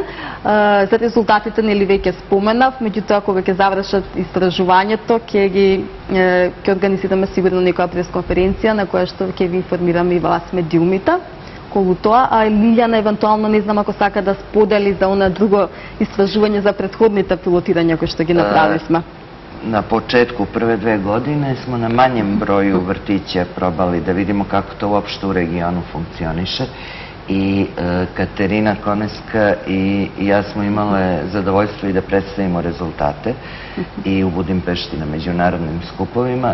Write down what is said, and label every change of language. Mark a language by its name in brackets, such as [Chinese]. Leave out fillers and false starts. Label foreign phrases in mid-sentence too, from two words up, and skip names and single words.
[Macedonian] За резултатите нели веќе споменав, меѓутоа кога ќе завршат истражувањето, ќе организираме сигурно некоја пресконференција на која што ќе ви информираме и вас медиумите околу тоа, а Лилјана евентуално не знам ако сака да сподели за она друго истражување за претходните пилотирања кои што ги направивме. [Serbian] Na početku prve 2 godine smo na manjem broju vrtića probali da vidimo kako to uopšte u regionu funkcioniše i Katerina Koneska i ja smo imale zadovoljstvo i da predstavimo rezultate i u Budimpešti na međunarodnim skupovima.